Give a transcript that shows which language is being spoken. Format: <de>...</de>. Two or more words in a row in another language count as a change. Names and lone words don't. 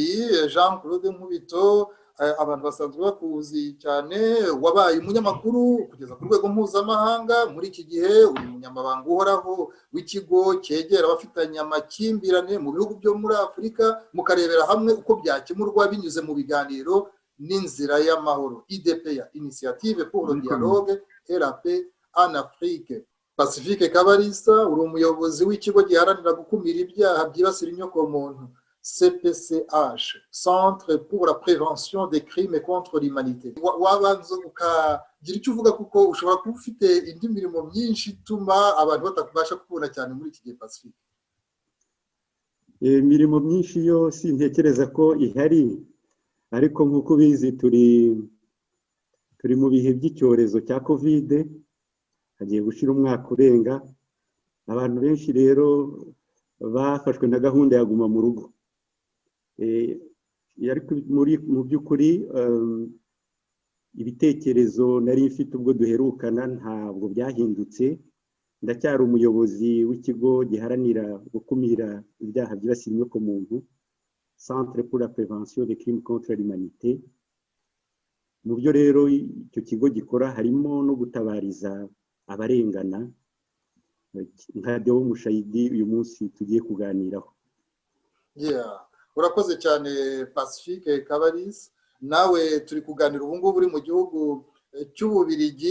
<rw>Jean-Claude Nkubito, abantu basanzwe bakuzi cyane, wabaye umunyamakuru kugeza ku rwego mpuzamahanga. Muri iki gihe uri umunyamabanga uhoraho w'ikigo cyegera abafitanye amakimbirane mu bihugu byo muri Afurika, mukarebera hamwe uko byakemurwa binyuze mu biganiro n'inzira y'amahoro, IDPA,</rw> <fr>Initiative pour le Dialogue et la Paix en Afrique.</fr> <rw>Pacifique Kabalisa, uri umuyobozi w'ikigo giharanira gukumira ibyaha byibasira inyokomuntu, CPCH,</rw> <fr>Centre pour la prévention des crimes contre l'humanité.</fr> <rw>Wabanza ukagira icyo uvuga kuko ushobora kuba ufite indi mirimo myinshi ituma abantu batabasha kubona cyane muri iki gihe. Pacifique, imirimo myinshi yo sintekereza ko ihari, ariko nk'uko bizi turi mu bihe by'icyorezo cya Covid, hagiye gushira umwaka urenga. Abantu benshi rero bafashwe na gahunda ya guma mu rugo. Mu by'ukuri ibitekerezo nari mfite ubwo duherukana ntabwo byahindutse. Ndacyari umuyobozi w'ikigo giharanira gukumira ibyaha byibasira inyokomuntu,</rw> <fr>Centre pour la prévention des crimes contre l'humanité.</fr> <rw>Mu byo rero icyo kigo gikora harimo no gutabariza abarengana, nka Deo Mushayidi uyu munsi tugiye kuganiraho. Urakoze cyane Pacifique Kabalisa. Nawe turi kuganira ubu ngubu uri mu gihugu cy'Ububiligi.</rw>